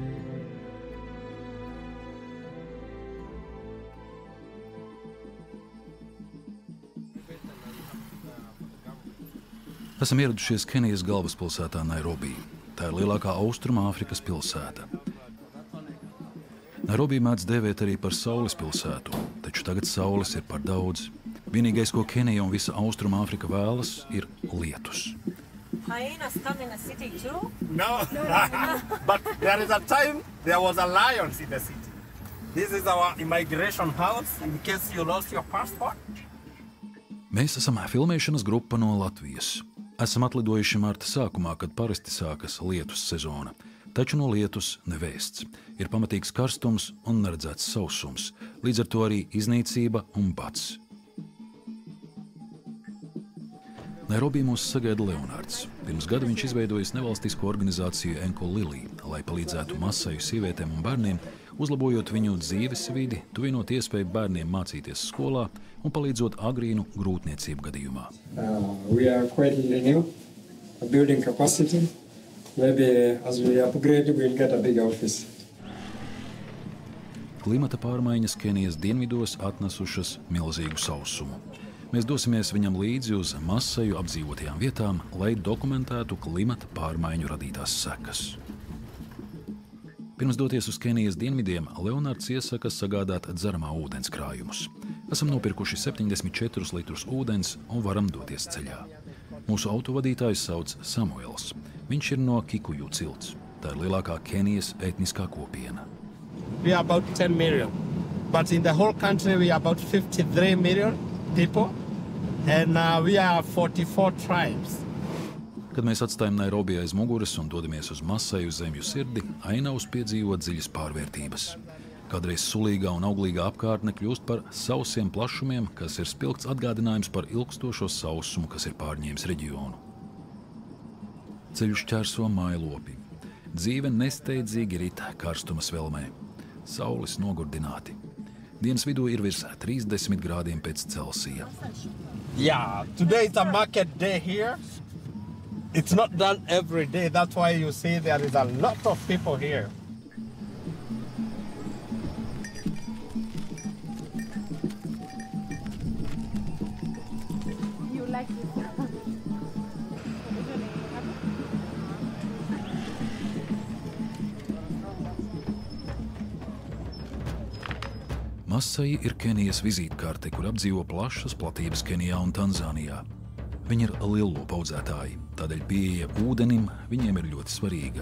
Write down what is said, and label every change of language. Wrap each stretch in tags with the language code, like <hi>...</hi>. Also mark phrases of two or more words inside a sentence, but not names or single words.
<lv>Esam ieradušies Kenijas galvaspilsētā Nairobi. Tā ir lielākā Austrumāfrikas pilsēta. Nairobi mēdz dēvēt arī par saules pilsētu, taču tagad saules ir par daudz. Vienīgais, ko Kenija un visa Austrumāfrika vēlas, ir lietus.</lv> <en>Hyenas come in the city too? No, but there is a time there was a lion in the city. This is our immigration house in case you lost your passport.</en> <lv>Mēs esam filmēšanas grupa no Latvijas. Esam atlidojuši marta sākumā, kad parasti sākas lietus sezona. Taču no lietus nevēsts. Ir pamatīgs karstums un neredzēts sausums. Līdz ar to arī iznīcība un bats. Nairobi mūs sagaida Leonards. Pirms gada viņš izveidojis nevalstisko organizāciju Enko Lilī, lai palīdzētu Masaju sievietēm un bērniem, uzlabojot viņu dzīves vidi, tuvinot iespēju bērniem mācīties skolā un palīdzot agrīnu grūtniecību gadījumā.</lv> <en>We are quite new, building capacity. Maybe as we upgrade, we'll get a big office.</en> <lv>Klimata pārmaiņas Kenijas dienvidos atnesušas milzīgu sausumu. Mēs dosimies viņam līdzi uz Masaju apdzīvotajām vietām, lai dokumentētu klimata pārmaiņu radītās sekas. Pirms doties uz Kenijas dienvidiem, Leonards iesaka sagādāt dzeramā ūdens krājumus. Esam nopirkuši 74 litrus ūdens un varam doties ceļā. Mūsu autovadītājs sauc Samuels. Viņš ir no Kikuju cilts. Tā ir lielākā Kenijas etniskā kopiena.</lv> <en>We are about 10 million, but in the whole country we are about 53 million people, and we are 44 tribes.</en> <lv>Kad mēs atstājam Nairobi aiz muguras un dodamies uz Masaju zemju sirdi, ainavs piedzīvo dziļas pārvērtības. Kādreiz sulīgā un auglīgā apkārtne kļūst par sausiem plašumiem, kas ir spilgts atgādinājums par ilgstošo sausumu, kas ir pārņēmis reģionu. Ceļu šķērso mājlopi. Dzīve nesteidzīgi rit karstuma svelmē. Saules nogurdināti. Dienas vidū ir virs 30 grādiem pēc Celsija.</lv> <en>Yeah, today is a market day here. It's not done every day. That's why you see there is a lot of people here. You like it?</en> <lv>Masai ir Kenijas vizītkarte, kur apdzīvo plašas platības Kenijā un Tanzānijā. Viņi ir lielopu audzētāji, tādēļ pieeja ūdenim viņiem ir ļoti svarīga.</lv>